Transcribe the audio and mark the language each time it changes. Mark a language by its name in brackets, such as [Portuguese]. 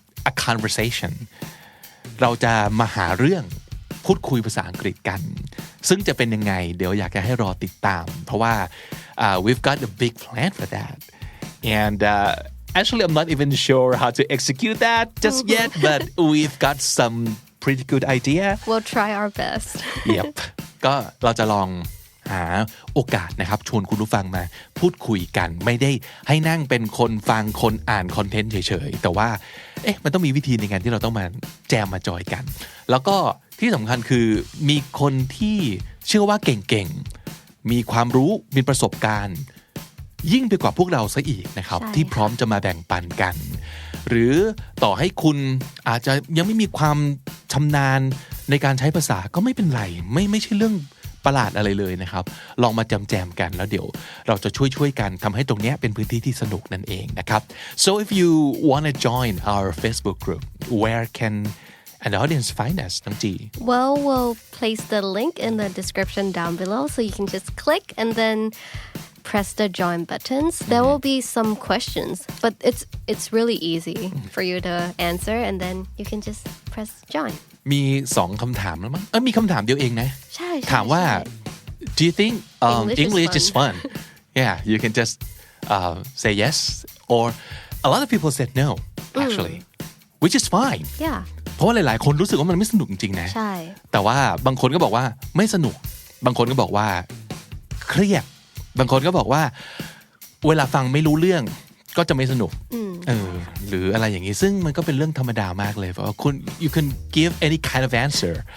[English] a conversation [Thai] เราจะมาหาเรื่องพูดคุยภาษาอังกฤษกันซึ่งจะเป็นยังไงเดี๋ยวอยากจะให้รอติดตามเพราะว่า [English] we've got a big plan for that and actually I'm not even sure how to execute that just yet but we've got some pretty good idea We'll try our best [Thai] Yep ก็เราจะลองหาโอกาสนะครับชวนคุณผู้ฟังมาพูดคุยกันไม่ได้ให้นั่งเป็นคนฟังคนอ่านคอนเทนต์เฉยๆแต่ว่ามันต้องมีวิธีในการที่เราต้องมาแจมมาจอยกันแล้วก็ที่สำคัญคือมีคนที่เชื่อว่าเก่งๆมีความรู้มีประสบการณ์ ยิ่งไปกว่าพวกเราซะอีกนะครับที่พร้อมจะมาแบ่งปันกันหรือต่อให้คุณอาจจะยังไม่มีความชำนาญในการใช้ภาษาก็ไม่เป็นไรไม่ใช่เรื่องประหลาดอะไรเลยนะครับลองมาแจมกันแล้วเดี๋ยวเราจะช่วยกันทำให้ตรงนี้เป็นพื้นที่ที่สนุกนั่นเองนะครับ [English] so if you want to join our Facebook group where can an audience find us [Thai] น้องจี [English] Well we'll place the link in the description down below so you can just click and then press the join buttons there will be some questions but it's really easy for you to answer and then you can just press join [Thai] มี2คำถามแล้วมั้งมีคำถามเดียวเองนะ ใช่ ถามว่า [English] do you think English is fun yeah you can just say yes or a lot of people said no actually which is fine yeah [Thai] เพราะว่าหลายๆคนรู้สึกว่ามันไม่สนุกจริงๆนะ ใช่ แต่ว่าบางคนก็บอกว่าไม่สนุกบางคนก็บอกว่าเครียดบางคนก็บอกว่าเวลาฟังไม่รู้เรื่องก็จะไม่สนุกหรืออะไรอย่างนี้ซึ่งมันก็เป็นเรื่องธรรมดามากเลยเพราะว่าคุณ [English] you can give any kind of answer